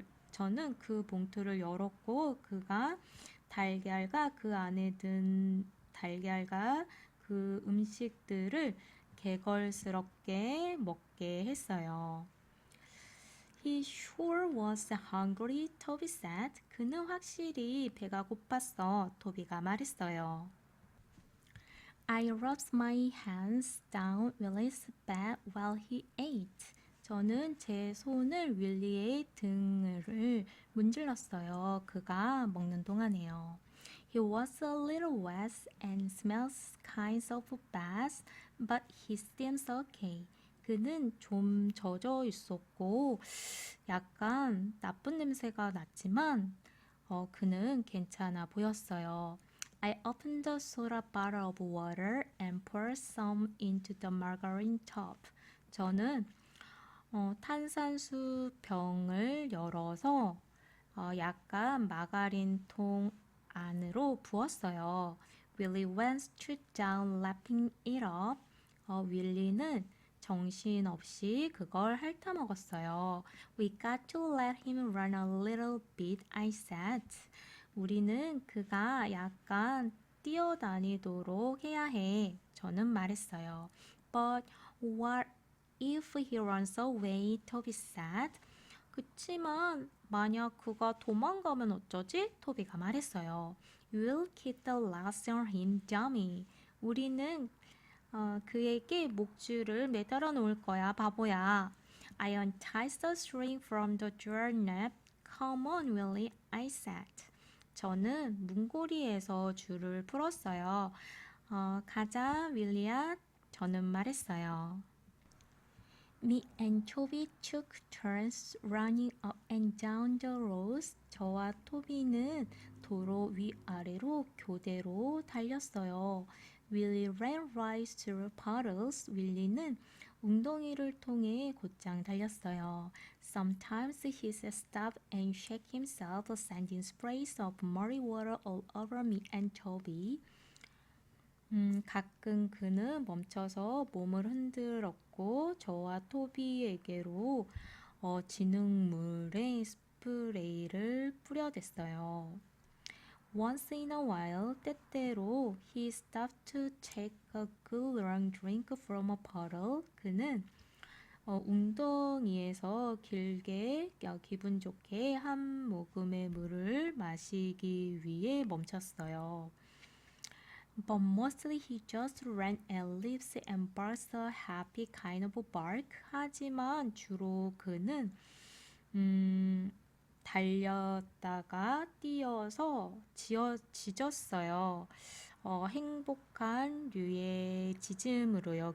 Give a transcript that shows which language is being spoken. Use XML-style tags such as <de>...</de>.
<ko>저는 그 봉투를 열었고, 그가 달걀과 그 안에 든 달걀과 그 음식들을 개걸스럽게 먹게 했어요.</ko> <en>He sure was hungry, Toby said.</en> <ko>그는 확실히 배가 고팠어. 토비가 말했어요.</ko> <en>I rubbed my hands down Willie's back while he ate.</en> <ko>저는 제 손을 윌리의 등을 문질렀어요. 그가 먹는 동안에요.</ko> <en>He was a little wet and smells kind of bad, but he seems okay.</en> <ko>그는 좀 젖어 있었고 약간 나쁜 냄새가 났지만 그는 괜찮아 보였어요.</ko> <en>I opened the soda bottle of water and poured some into the margarine tub.</en> <ko>저는 탄산수 병을 열어서 약간 마가린 통 안으로 부었어요.</ko> <en>Willie went straight down lapping it up.</en> <ko>윌리는 정신없이 그걸 핥아먹었어요.</ko> <en>We got to let him run a little bit, I said.</en> <ko>우리는 그가 약간 뛰어다니도록 해야 해. 저는 말했어요.</ko> <en>But what if he runs away? Toby said.</en> <ko>그치만 만약 그가 도망가면 어쩌지? 토비가 말했어요.</ko> <en>You'll keep the last on him, dummy.</en> <ko>우리는 그에게 목줄을 매달아 놓을 거야, 바보야.</ko> <en>I untied the string from the doorknob. Come on, Willie, I said.</en> <ko>저는 문고리에서 줄을 풀었어요. 가자, 윌리야. 저는 말했어요.</ko> <en>Me and Toby took turns running up and down the roads.</en> <ko>저와 토비는 도로 위아래로 교대로 달렸어요.</ko> <en>Willie ran right through puddles.</en> <ko>윌리는 웅덩이를 통해 곧장 달렸어요.</ko> <en>Sometimes he stopped and shook himself, sending sprays of muddy water all over me and Toby.</en> <ko>가끔 그는 멈춰서 몸을 흔들었고 저와 토비에게로 진흙물에 스프레이를 뿌려댔어요.</ko> <en>Once in a while,</en> <ko>때때로</ko> <en>he stopped to take a good long drink from a bottle.</en> <ko>그는 웅덩이에서 길게 기분 좋게 한 모금의 물을 마시기 위해 멈췄어요.</ko> <en>But mostly he just ran and leaves and barks a happy kind of bark.</en> <ko>하지만 주로 그는 달렸다가 뛰어서 짖었어요. 행복한 류의 짖음으로요.</ko>